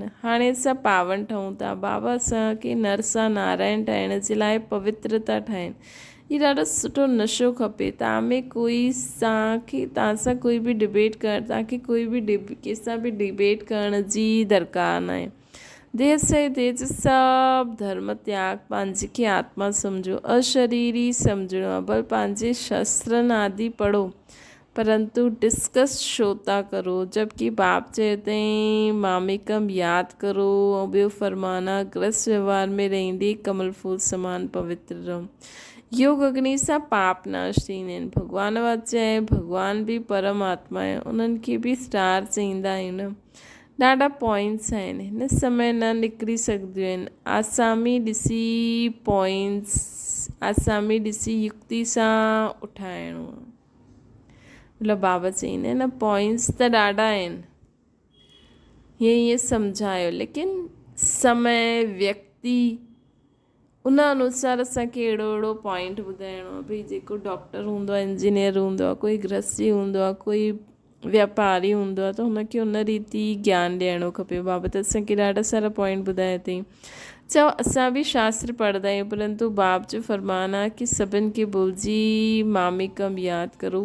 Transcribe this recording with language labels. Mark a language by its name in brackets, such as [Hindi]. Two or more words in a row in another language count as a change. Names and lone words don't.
[Sindhi] हाणे असां पावन ठहूं था, बाबा असांखे नर सां नारायण ठाहिण जे लाइ पवित्रता ठाहिनि। हीउ ॾाढो सुठो नशो खपे। तव्हां सां कोई बि डिबेट करणु, तव्हांखे कोई बि कंहिंसां बि डिबेट करण जी दरकार न आहे। देह से तेज सभु धर्म त्याग, पंहिंजे खे आत्मा सम्झो, अशरीरी सम्झणो आहे। भले पंहिंजे शस्त्रनि आदि पढ़ो परंतु डिस्कस छो था करो। जबकि बाप चवंदा आहिनि मामिकम यादि करो ऐं ॿियो फरमाना ग्रस्त व्यवहार में रहंदे कमल फूल समान पवित्र रहो। योग अग्नि सां पाप नाश थींदा आहिनि। भॻवान वाचा आहे, भॻवान बि परमात्मा आहे, उन्हनि खे बि स्टार चईंदा आहियूं न। ॾाढा पॉइंट्स आहिनि, हिन समय न निकिरी सघंदियूं आहिनि। आसामी ॾिसी युक्ति सां उठाइणो आहे। मतिलबु बाबा चईंदा आहिनि न पॉइंट्स त ॾाढा आहिनि, हीअं सम्झायो, लेकिन समय व्यक्ति उन अनुसार असांखे अहिड़ो पॉइंट ॿुधाइणो आहे। भई जेको डॉक्टर हूंदो आहे, इंजीनियर हूंदो आहे, कोई गृहस्थी हूंदो आहे, कोई वापारी हूंदो आहे, त हुनखे उन रीति ज्ञान ॾियणो खपे। बाबा त असांखे ॾाढा सारा पॉइंट ॿुधाया अथई। चओ असां बि शास्त्र पढ़ंदा आहियूं परंतु बाप जो फरमान आहे कि सभिनि खे भुलिजी मामिकम यादि करो।